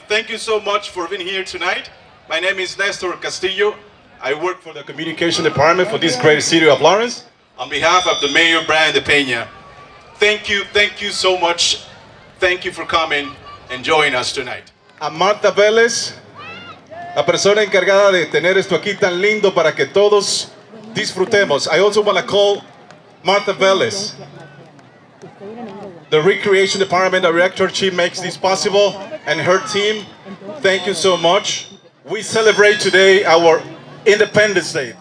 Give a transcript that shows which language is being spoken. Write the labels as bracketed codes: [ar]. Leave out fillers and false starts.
[en] Thank you so much for being here tonight. My name is Nestor Castillo. I work for the communication department for this great city of Lawrence. On behalf of the Mayor, Brian De Peña, thank you so much. Thank you for coming and joining us tonight. [es] A Marta Vélez, la persona encargada de tener esto aquí tan lindo para que todos disfrutemos. [en] I also want to call Marta Vélez, the Recreation Department Director. She makes this possible, and her team, thank you so much. We celebrate today our Independence Day.